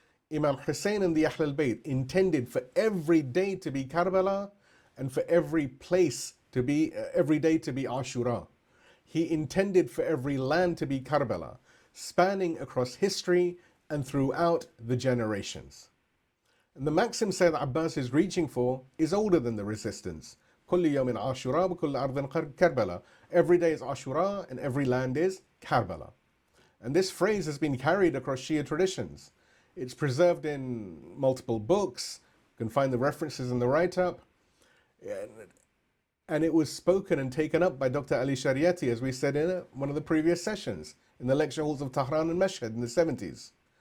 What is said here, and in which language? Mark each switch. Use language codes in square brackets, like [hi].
[en] Imam Hussein and the Ahlul Bayt intended for every day to be Karbala and for every place to be, every day to be Ashura. He intended for every land to be Karbala, spanning across history and throughout the generations. And the maxim Sayyid Abbas is reaching for is older than the resistance. [ar] كل يوم عاشوراء وكل أرض كربلاء. [en] Every day is Ashura and every land is Karbala. And this phrase has been carried across Shia traditions. It's preserved in multiple books. You can find the references in the write-up. And it was spoken and taken up by Dr. Ali Shariati, as we said in one of the previous sessions, in the lecture halls of Tehran and Mashhad in the 70s.